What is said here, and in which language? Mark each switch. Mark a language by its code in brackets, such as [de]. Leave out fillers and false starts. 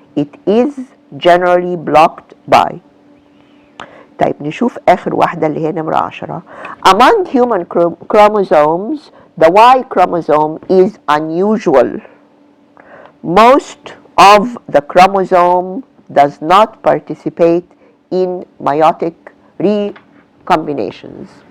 [en] it is generally blocked by. [ar] طيب نشوف آخر واحدة اللي هي نمرة 10. [en] Among human chromosomes the Y chromosome is unusual. Most of the chromosome does not participate in meiotic recombinations.